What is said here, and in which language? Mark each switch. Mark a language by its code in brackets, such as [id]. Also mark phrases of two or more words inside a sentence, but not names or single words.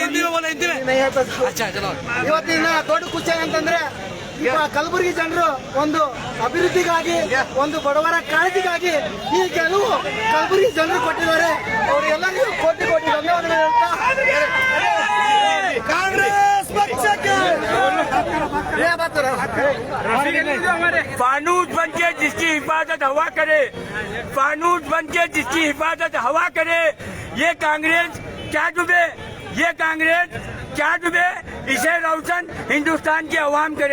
[kn] ಇವತ್ತಿನ ದೊಡ್ಡ ಖುಷಿ ಅಂತಂದ್ರೆ ಕಲಬುರಗಿ ಜನರು ಒಂದು ಅಭಿವೃದ್ಧಿಗಾಗಿ, ಒಂದು ಬಡವರ ಕಾಳಜಿಗಾಗಿ ಈ ಗೆಲುವು ಕಲಬುರಗಿ ಜನರು ಕೊಟ್ಟಿದ್ದಾರೆ. ಅವರೆಲ್ಲರಿಗೂ ಕೋಟಿ ಕೋಟಿ ಧನ್ಯವಾದಗಳು ಹೇಳ್ತಾ ಕಾಂಗ್ರೆಸ್ ಪಕ್ಷಕ್ಕೆ [hi] फानूस बन के जिसकी हिफाजत हवा करे, फानूस बन के जिसकी हिफाजत हवा करे, ये कांग्रेस क्या डूबे, ये कांग्रेस क्या डूबे, इसे रोशन हिंदुस्तान की आवाम करे।